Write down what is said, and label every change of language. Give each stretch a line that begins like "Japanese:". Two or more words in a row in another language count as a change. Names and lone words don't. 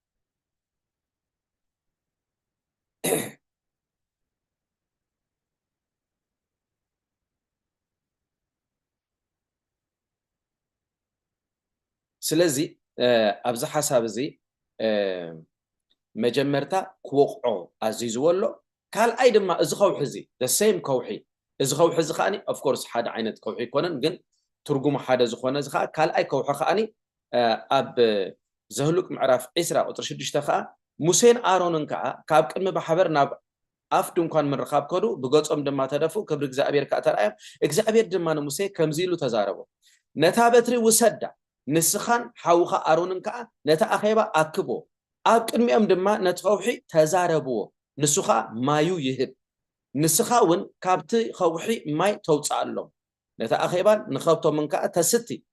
Tigrinya: ስለዚ ኣብዚ ሓሳብ እዚ መጀመርታ ክወቅዖ ኣዚዝዎ ኣሎ ካልኣይ ድማ እዚ ከውሒ እዚ
English: the same
Tigrinya: ከውሒ እዚ ከውሒ እዚ ከዓኒ
English: of course
Tigrinya: ሓደ ዓይነት ከውሒ ይኮነን ግን ትርጉሙ ሓደ ዝኾነ እዚ ከዓ ካልኣይ ከውሒ ከዓኒ ኣብ ዘህሉቅ ምዕራፍ 20 ቁጥሪ 6 ከዓ ሙሴን ኣሮንን ከዓ ካብ ቅድሚ ማሕበር ናብ ኣፍ ድንኳን ምርኻብ ከዱ ብገጾም ድማ ተደፉ ክብሪ እግዚአብሔር ከዓ ተራእዮም እግዚአብሔር ድማ ንሙሴ ከምዚ ኢሉ ተዛረቦ ነታ በትሪ ውሰዳ ንስኻን ሓውኻ ኣሮንን ከዓ ነታ ኣኼባ ኣክቦ ኣብ ቅድሚኦም ድማ ነቲ ከውሒ ተዛረብዎ ንሱ ከዓ ማዩ ይህብ ንስኻ እውን ካብቲ ከውሒ ማይ ተውፅእ ኣሎም ነታ ኣኼባን ንኸብቶምን ከዓ ተስቲ